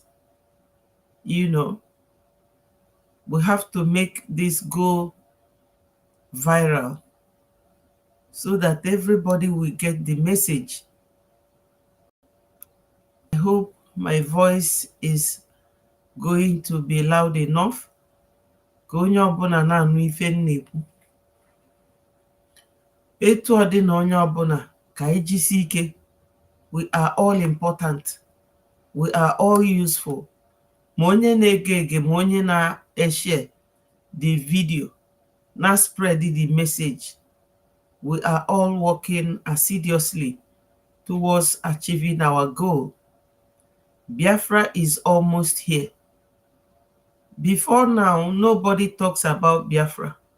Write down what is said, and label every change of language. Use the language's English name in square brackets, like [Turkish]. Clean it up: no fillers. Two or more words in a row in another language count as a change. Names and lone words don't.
[English] You know, we have to make this go viral so that everybody will get the message. I hope my voice is going to be loud enough [Igbo] ka onye ọbụla na-anụ ife m na-ekwu. Etu ọ dị na onye ọbụla ka ejisi ike. [English] We are all important. We are all useful. [Igbo] Ma onye na-ege ege, ma onye na-share [English] the video, [Igbo] na [English] spread the message. We are all working assiduously towards achieving our goal. Biafra is almost here. Before now, nobody talks about Biafra.